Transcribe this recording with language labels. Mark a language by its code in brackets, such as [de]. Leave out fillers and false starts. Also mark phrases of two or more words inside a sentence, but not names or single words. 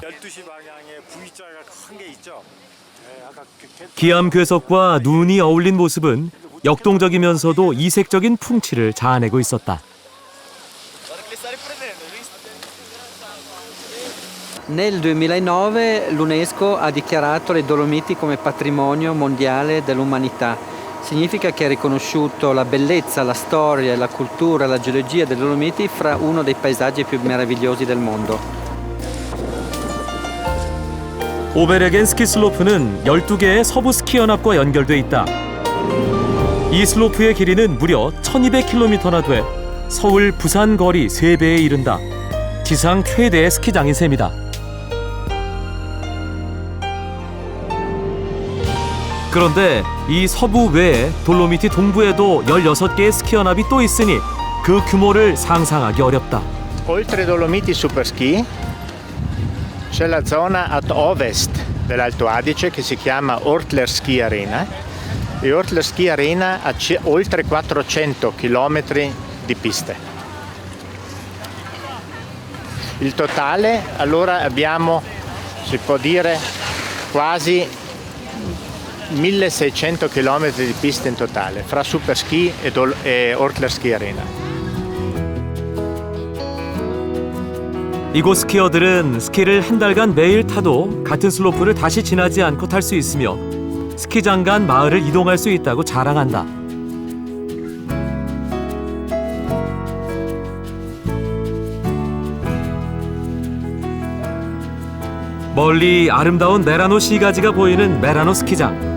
[ko] 12시 방향에 V자가 큰 게 있죠. 아까 기암 괴석과 눈이 어울린 모습은 역동적이면서도 이색적인 풍치를 자아내고 있었다. [it] Nel 2009 l'UNESCO ha dichiarato le Dolomiti come patrimonio mondiale dell'umanità. Significa che ha riconosciuto la bellezza, la storia, la cultura, la geologia delle Dolomiti fra uno dei paesaggi più meravigliosi del mondo. [ko] 오베레겐 스키 슬로프는 12개의 서부 스키 연합과 연결돼 있다. 이 슬로프의 길이는 무려 1200km나 돼 서울, 부산 거리 3배에 이른다. 지상 최대의 스키장인 셈이다. 그런데 이 서부 외에 돌로미티 동부에도 16개의 스키 연합이 또 있으니 그 규모를 상상하기 어렵다. [it] Oltre ai Dolomiti Superski c'è la zona ad ovest dell'Alto Adige che si chiama Ortler Ski Arena e Ortler Ski Arena ha oltre 400 km di piste. Il totale allora abbiamo, si può dire, quasi 1600 km di piste in totale fra Superski e Ortler Ski Arena. [ko] 이곳 스키어들은 스키를 한 달간 매일 타도 같은 슬로프를 다시 지나지 않고 탈 수 있으며 스키장 간 마을을 이동할 수 있다고 자랑한다. 멀리 아름다운 메라노 시가지가 보이는 메라노 스키장.